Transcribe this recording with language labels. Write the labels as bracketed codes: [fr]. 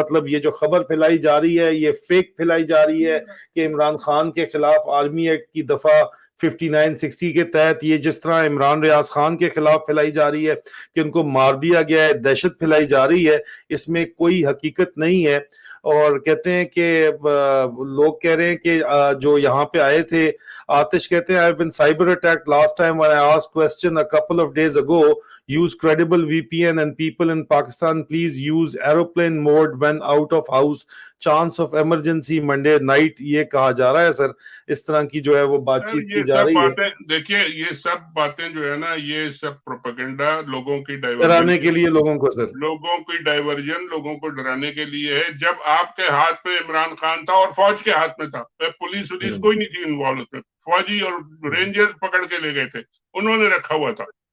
[ur] مطلب یہ جو خبر پھیلائی جا رہی ہے یہ فیک پھیلائی جا رہی ہے کہ عمران خان کے خلاف آرمی ایکٹ کی دفعہ 5960 کے تحت, یہ جس طرح عمران ریاض خان کے خلاف پھیلائی جا رہی ہے کہ ان کو مار دیا گیا ہے, دہشت پھیلائی جا رہی ہے, اس میں کوئی حقیقت نہیں ہے. اور کہتے ہیں کہ لوگ کہہ رہے ہیں کہ جو یہاں پہ آئے تھے, آتش کہتے ہیں I've been cyber attacked last time when I asked question a couple of days ago. [en] Use credible VPN and people in Pakistan please use aeroplane mode when out of house. Chance of emergency Monday night. [ur] یہ کہا جا رہا ہے سر, اس طرح کی جو ہے وہ بات چیت کی جا رہی ہے. دیکھیے یہ سب باتیں جو ہے نا, یہ سب پروپیگنڈا لوگوں کی ڈرانے کے لیے لوگوں کو سر, لوگوں کی ڈائیورژن لوگوں کو ڈرانے کے لیے ہے. جب آپ کے ہاتھ میں عمران خان تھا اور فوج کے ہاتھ میں تھا, پولیس کوئی نہیں تھی انوالو اس میں, فوجی اور رینجر پکڑ کے لے گئے تھے, انہوں نے رکھا ہوا تھا.